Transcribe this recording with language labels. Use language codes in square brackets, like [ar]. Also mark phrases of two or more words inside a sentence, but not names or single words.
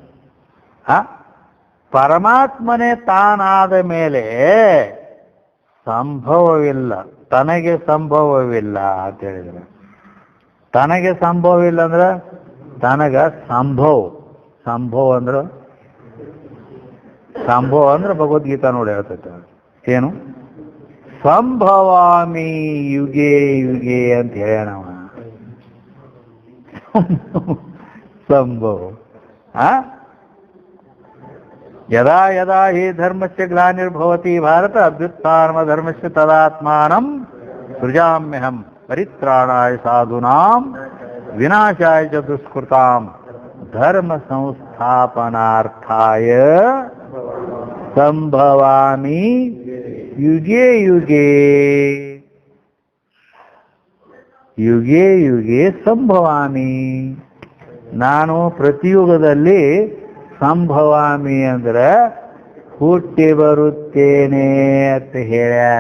[kn] ಪರಮಾತ್ಮನೇ ತಾನಾದ ಮೇಲೆ ಸಂಭವವಿಲ್ಲ, ತನಗೆ ಸಂಭವವಿಲ್ಲ ಅಂತ ಹೇಳಿದ್ರೆ, ತನಗೆ ಸಂಭವವಿಲ್ಲ ಅಂದ್ರೆ ತನಗ ಸಂಭವ ಅಂದ್ರೆ ಭಗವದ್ಗೀತಾ ನೋಡಿ ಹೇಳ್ತೈತೆ ಏನು, [sa] ಸಂಭವಾಮಿ ಯುಗೆ ಯುಗೆ [kn] ಅಂತ ಹೇಳೋಣ. [sa] ಸಂಭವ ಯದಾ ಯದಾ ಹಿ ಧರ್ಮಸ್ಯ ಗ್ಲಾನಿರ್ಭವತಿ ಭಾರತ ಅಭ್ಯುತ್ಥಾನಮ ಧರ್ಮಸ್ಯ ತದಾತ್ಮಾನಂ ಸೃಜಾಮ್ಯಹಂ ಪರಿತ್ರಾಣಾಯ ಸಾಧೂನಾಂ ವಿನಾಶಾಯ ಚ ದುಷ್ಕೃತಾಂ ಧರ್ಮ ಸಂಸ್ಥಾಪನಾರ್ಥಾಯ ಸಂಭವಾಮಿ ಯುಗೆ ಯುಗೆ ಯುಗೆ ಯುಗೆ ಸಂಭವಾಮಿ. [kn] ನಾನು ಪ್ರತಿಯುಗದಲ್ಲಿ ಸಂಭವಾಮಿ ಅಂದ್ರೆ ಹುಟ್ಟಿ ಬರುತ್ತೇನೆ ಅಂತ ಹೇಳ್ಯಾನ.